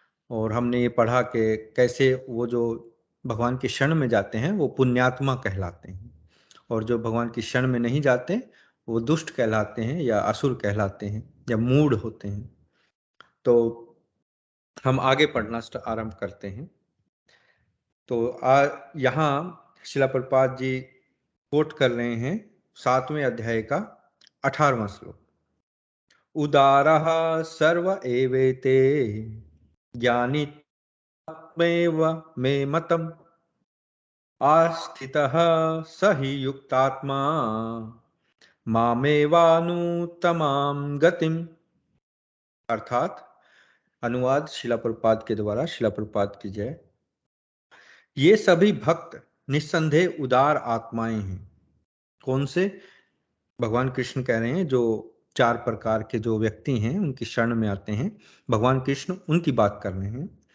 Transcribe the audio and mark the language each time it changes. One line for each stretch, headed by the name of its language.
Hindi: और हमने ये पढ़ा कि कैसे वो जो भगवान की शरण में जाते हैं वो पुण्यात्मा कहलाते हैं, और जो भगवान की शरण में नहीं जाते वो दुष्ट कहलाते हैं या असुर कहलाते हैं या मूढ़ होते हैं। तो हम आगे पढ़ना आरंभ करते हैं। तो यहाँ शिला प्रपात जी कोट कर रहे हैं 7वें अध्याय का 18वां श्लोक।
Sanskrit: उदारः सर्व एवेते ज्ञानी मे मतम् आस्थितः स हि युक्तात्मा मामेवानुत्तमां गतिम।
Hindi: अर्थात अनुवाद शिला प्रपात के द्वारा, शिला प्रपात की जय। ये सभी भक्त निस्संदेह उदार आत्माएं हैं। कौन से? भगवान कृष्ण कह रहे हैं जो 4 प्रकार के जो व्यक्ति हैं उनकी शरण में आते हैं, भगवान कृष्ण उनकी बात कर रहे हैं।